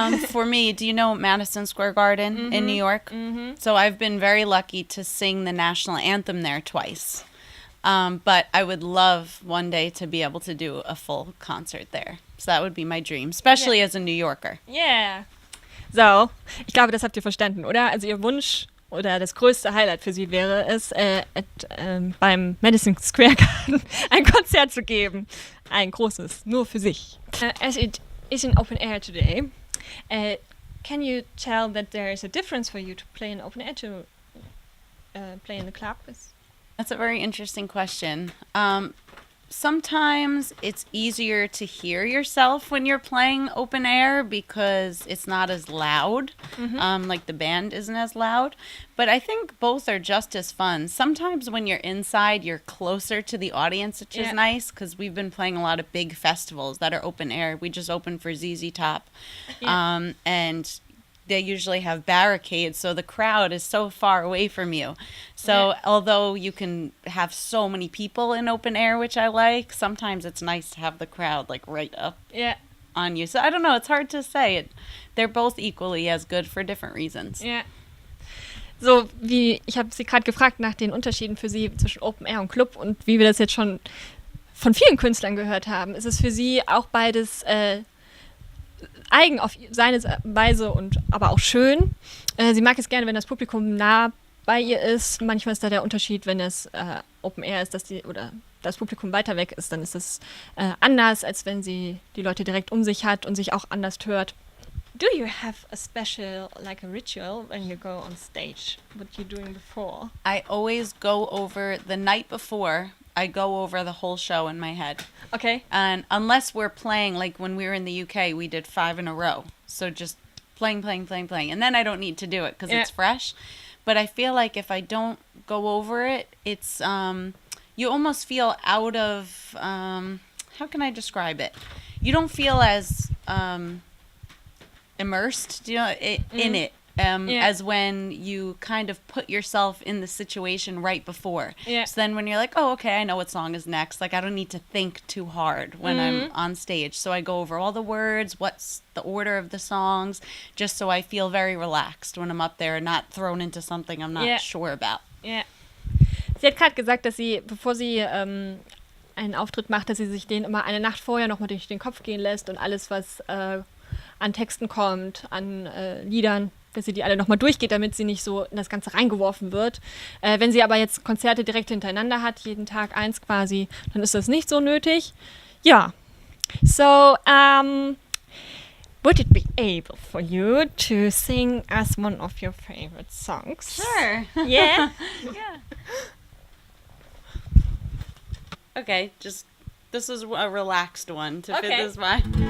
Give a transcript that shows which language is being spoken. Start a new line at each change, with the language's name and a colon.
English: For me, do you know Madison Square Garden in New York? Mm-hmm. So I've been very lucky to sing the national anthem there twice. But I would love one day to be able to do a full concert there. So that would be my dream, especially as a New Yorker. Yeah.
German: So, ich glaube, das habt ihr verstanden, oder? Also ihr Wunsch oder das größte Highlight für sie wäre es, beim Madison Square Garden ein Konzert zu geben. Ein großes, nur für sich.
English: As it is in open air today, can you tell that there is a difference for you to play in open air to play in the club? That's a very interesting question. Sometimes it's easier to hear yourself when you're playing open air because it's not as loud. Like the band isn't as loud. But I think both are just as fun. Sometimes when you're inside, you're closer to the audience, which is nice because we've been playing a lot of big festivals that are open air. We just opened for ZZ Top. And they usually have barricades, so the crowd is so far away from you. So although you can have so many people in open air, which I like, sometimes it's nice to have the crowd like right up on you. So I don't know, it's hard to say. They're both equally as good for different reasons.
German: Ja. So wie, ich habe sie gerade gefragt nach den Unterschieden für sie zwischen Open Air und Club, und wie wir das jetzt schon von vielen Künstlern gehört haben, ist es für sie auch beides eigen auf seine Weise und aber auch schön. Sie mag es gerne, wenn das Publikum nah bei ihr ist. Manchmal ist da der Unterschied, wenn es Open Air ist, dass das Publikum weiter weg ist, dann ist es anders, als wenn sie die Leute direkt um sich hat und sich auch anders hört.
English: Do you have a special, like a ritual when you go on stage? What you're doing before? I always go over the night before. I go over the whole show in my head. Okay. And unless we're playing, like when we were in the UK, we did 5 in a row. So just playing. And then I don't need to do it because it's fresh. But I feel like if I don't go over it, it's, you almost feel out of, how can I describe it? You don't feel as immersed, in it. As when you kind of put yourself in the situation right before. So then when you're like, oh, okay, I know what song is next. Like, I don't need to think too hard when I'm on stage. So I go over all the words, what's the order of the songs, just so I feel very relaxed when I'm up there and not thrown into something I'm not sure about.
German: Ja. Sie hat gerade gesagt, dass sie, bevor sie einen Auftritt macht, dass sie sich den immer eine Nacht vorher nochmal durch den Kopf gehen lässt und alles, was an Texten kommt, an Liedern, dass sie die alle nochmal durchgeht, damit sie nicht so in das Ganze reingeworfen wird. Wenn sie aber jetzt Konzerte direkt hintereinander hat, jeden Tag eins quasi, dann ist das nicht so nötig. Ja. So,
English: would it be able for you to sing us one of your favorite songs? Sure. Yeah? Yeah. Okay, this is a relaxed one to fit this vibe.